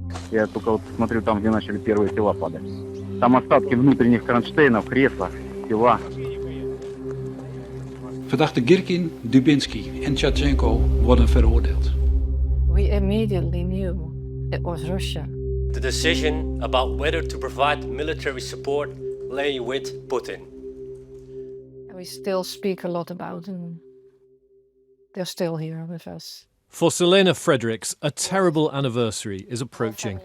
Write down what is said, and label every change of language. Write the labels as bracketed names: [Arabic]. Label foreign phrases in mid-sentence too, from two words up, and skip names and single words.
[Russian] Я только вот смотрю там, где начали первые тела падать. Там остатки внутренних кронштейнов, кресла, тела. [Dutch] Verdachte Girkin, Dubinsky en Kharchenko worden veroordeeld. [English] We immediately knew it was Russia. The decision about whether to provide military support lay with Putin. We still speak a lot about them. They're still here with us. For Selene Fredriksz, a terrible anniversary is approaching.